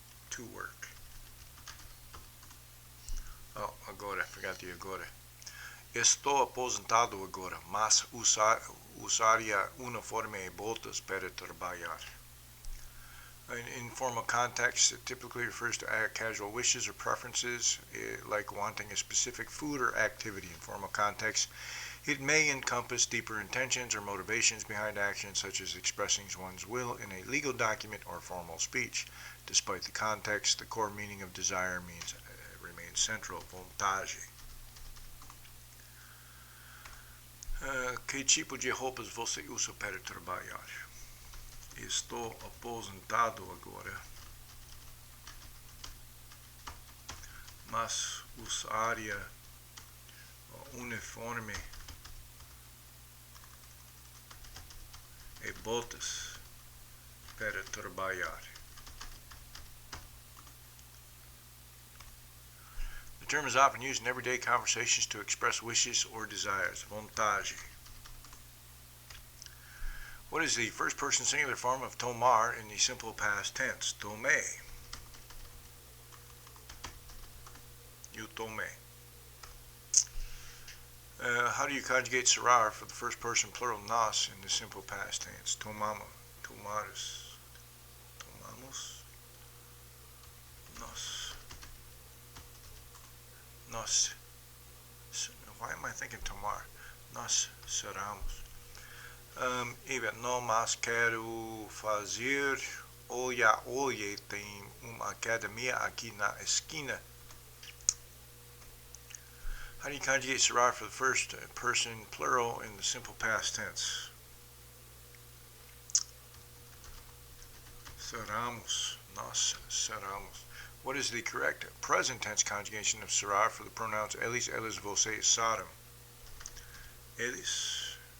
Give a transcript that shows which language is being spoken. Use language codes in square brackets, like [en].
[en] To work. [pt] Oh, agora, [en] forgot the [pt] agora. Estou aposentado agora, mas usaria uniforme e botas para trabalhar. [en] In informal context, it typically refers to casual wishes or preferences, like wanting a specific food or activity. In formal context, it may encompass deeper intentions or motivations behind actions, such as expressing one's will in a legal document or formal speech. Despite the context, the core meaning of desire remains central. [pt] Vontade. Que tipo de roupas você usa para trabalhar? Estou aposentado agora, mas usaria uniforme e botas para trabalhar. [en] The term is often used in everyday conversations to express wishes or desires. Vontade. What is the first person singular form of tomar in the simple past tense? Tomé. You tomé. How do you conjugate será for the first person plural nós in the simple past tense? [pt] Tomamos. Tomares. Tomamos. Nós. [en] Nós. Why am I thinking tomar? [pt] Nós seramos. Não mais quero fazer. Olha, tem uma academia aqui na esquina. [en] How do you conjugate será for the first person plural in the simple past tense? [pt] Seramos. Nós seramos. [en] What is the correct present tense conjugation of será for the pronouns [pt] eles, você, serão? Eles.